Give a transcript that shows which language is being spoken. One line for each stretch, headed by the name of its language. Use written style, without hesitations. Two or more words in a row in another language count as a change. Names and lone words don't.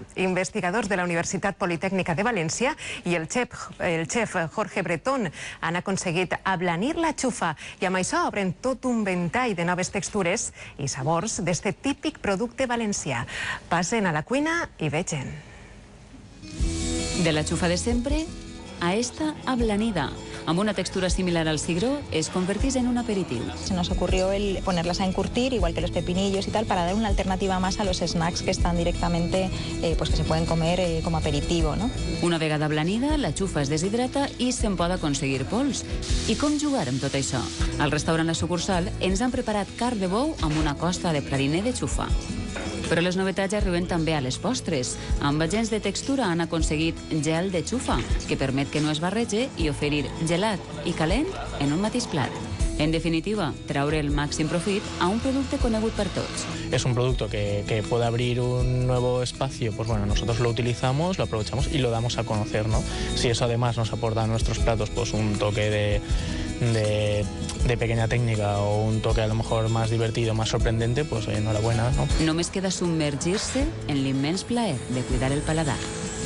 Catalan: Investigadors de la Universitat Politècnica de València i el xef Jorge Bretón han aconseguit ablanir la xufa i amb això obren tot un ventall de noves textures i sabors d'este típic producte valencià. Passen a la cuina i vegen. De la xufa de sempre a esta ablanida. Amb una textura similar al cigró, es convertís en un aperitiu.
Spanish: Se nos ocurrió el ponerlas a encurtir, igual que los pepinillos y tal, para dar una alternativa más a los snacks que están directamente, pues que se pueden comer como aperitivo, ¿no?
Catalan: Una vegada ablanida, la xufa es deshidrata i se'n pot aconseguir pols. I com jugar amb tot això? Al restaurant La Sucursal ens han preparat carn de bou amb una costa de praliner de xufa. Però les novetats arriben també a les postres. Amb agents de textura han aconseguit gel de xufa, que permet que no es barrege i oferir gelat i calent en un mateix plat. En definitiva, traure el màxim profit a un producte conegut per tots.
Spanish: Es un producto que puede abrir un nuevo espacio, pues bueno, nosotros lo utilizamos, lo aprovechamos y lo damos a conocer, ¿no? Si eso además nos aporta a nuestros platos pues un toque de pequeña técnica o un toque a lo mejor más divertido, más sorprendente, pues enhorabuena, ¿no?
Catalan: Només queda submergir-se en l'immens plaer de cuidar el paladar.